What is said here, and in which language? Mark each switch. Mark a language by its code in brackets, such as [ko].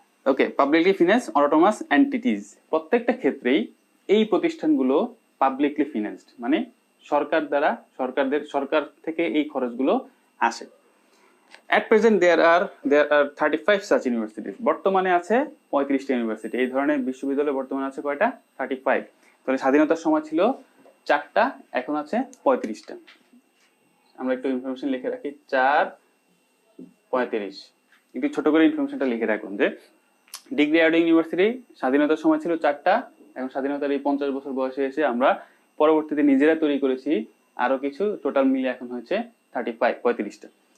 [bn] ওকে, publicly finance autonomous entities, প্রত্যেকটা ক্ষেত্রেই এই প্রতিষ্ঠানগুলো পাবলিকলি ফিন্যান্সড, মানে সরকার দ্বারা, সরকার থেকে এই খরচগুলো আসে। [en] At present there are 35 such universities. [bn] বর্তমানে আছে 35টা ইউনিভার্সিটি। এই ধরনের বিশ্ববিদ্যালয় বর্তমানে আছে কয়টা? 35। তাহলে স্বাধীনতার সময় ছিল 4টা, এখন আছে 35টা। আমরা একটু ইনফরমেশন লিখে রাখি, 4 35। একটু ছোট করে ইনফরমেশনটা লিখে রাখুন যে ডিগ্রি অ্যাওয়ার্ডিং ইউনিভার্সিটি স্বাধীনতার সময় ছিল 4টা, এখন স্বাধীনতার এই 50 বছর বয়সে এসে আমরা পরবর্তীতে নিজেরা তৈরি করেছি আরো কিছু, টোটাল মিলে এখন হচ্ছে 35-35টা।